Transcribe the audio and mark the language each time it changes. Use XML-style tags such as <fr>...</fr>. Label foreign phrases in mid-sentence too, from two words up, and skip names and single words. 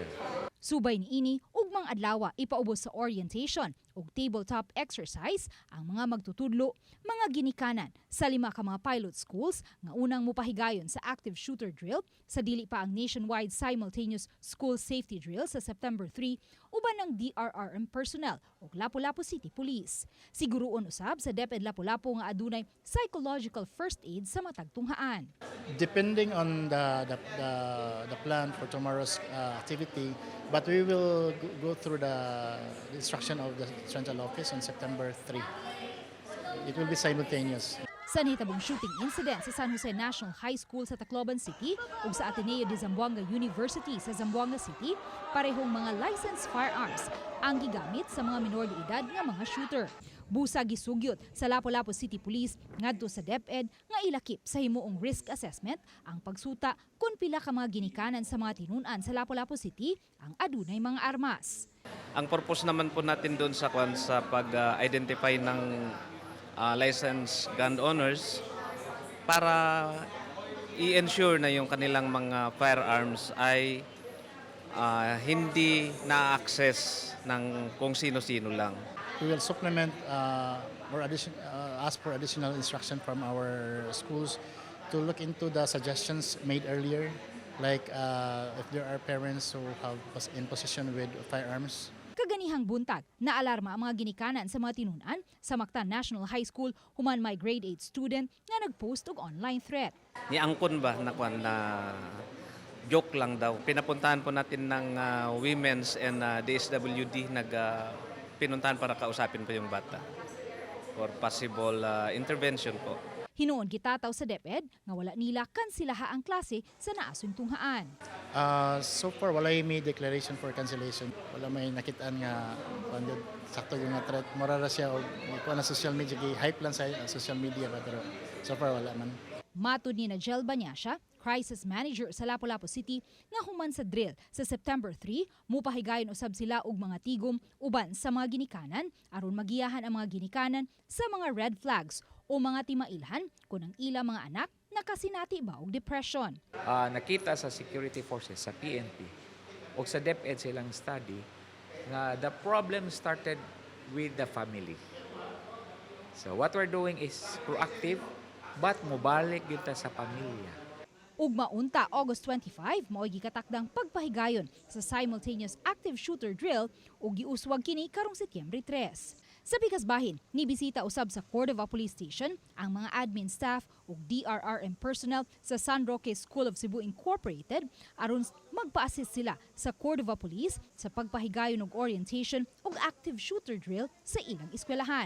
<ceb>Subay niini ugmang adlaw ipaubos sa orientation ug</ceb> <en>tabletop exercise</en> <ceb>ang mga magtutudlo, mga ginikanan sa 5 ka mga</ceb> <en>pilot schools</en> <ceb>nga unang mopahigayon sa</ceb> <en>active shooter drill</en> <ceb>sa dili pa ang</ceb> <en>nationwide simultaneous school safety drill</en> <ceb>sa September 3 uban ng</ceb> <en>DRRM personnel</en> <ceb>ug Lapu-Lapu City Police. Siguroon usab sa DepEd Lapu-Lapu nga adunay</ceb> <en>psychological first aid</en> <ceb>sa matag tunghaan.</ceb> <en>Depending on the plan for tomorrow's activity, but we will go through the instruction of the central office on September 3. It will be simultaneous.</en> <ceb>Sa nitabong</ceb> <en>shooting incident</en> <ceb>sa San Jose National High School sa Tacloban City ug sa Ateneo de Zamboanga University sa Zamboanga City, parehong mga</ceb> <en>licensed firearms</en> <ceb>ang gigamit sa mga minor de edad nga mga shooter. Busa gisugyot sa Lapu-Lapu City Police ngadto sa DepEd nga ilakip sa himuong</ceb> <en>risk assessment</en> <ceb>ang pagsuta kung pila ka mga ginikanan sa mga tinunan sa Lapu-Lapu City ang adunay mga armas.</ceb> <tl>Ang purpose naman po natin doon sa pag-identify ng</tl> <en>licensed gun owners</en> <tl>para i-ensure na yung kanilang mga firearms ay hindi na-access ng kung sino-sino lang.</tl> <en>We will supplement or ask for additional instruction from our schools to look into the suggestions made earlier, like if there are parents who have in possession with firearms.</en> <ceb>Kaganihang buntag, naalarma ang mga ginikanan sa mga tinunan sa Mactan National High School human may</ceb> <en>grade 8 student</en> <ceb>nga nagpost og</ceb> <en>online threat.</en> <ceb>Niangkon ba na joke lang daw.</ceb> <tl>Pinapuntahan po natin ng Women's and DSWD pinuntahan para kausapin po yung bata</tl> <en>for possible intervention</en> <tl>po.</tl> <ceb>Hinuon gitataw sa DepEd nga wala nila kansilaha ang klase sa naasong tunghaan.</ceb> <en>So far,</en> <ceb>wala may declaration for cancellation. Wala may nakitaan nga sakto yung threat. Morara siya o na</ceb> <en>social media,</en> <ceb>hype lang sa</ceb> <en>social media</en> <ceb>ba, pero</ceb> <en>so far</en> <ceb>wala man. Matud ni Najel Banyasha, Crisis Manager sa Lapu-Lapu City, nga human sa drill sa September 3, mupahigayon usab sila og mga tigom uban sa mga ginikanan aron magiyahan ang mga ginikanan sa mga</ceb> <en>red flags</en> <ceb>o mga timailhan kung ang ila mga anak nakasinati ba og depression. Nakita sa</ceb> <en>security forces,</en> <ceb>sa PNP, o sa DepEd silang study, nga</ceb> <en>the problem started with the family. So what we're doing is proactive, but</en> <ceb>mubalik kita sa pamilya. Ug maunta August 25 mao'y gikatakdang pagpahigayon sa</ceb> <en>simultaneous active shooter drill</en> <ceb>ug giuswag kini karong Setyembre 3. Sa Bigasbahin, nibisita usab sa Cordova Police Station ang mga</ceb> <en>admin staff</en> <ceb>ug</ceb> <en>DRRM personnel</en> <ceb>sa San Roque School of Cebu Incorporated aron magpa-assist sila sa Cordova Police sa pagpahigayon og orientation ug</ceb> <en>active shooter drill</en> <ceb>sa ilang eskwelahan.</ceb>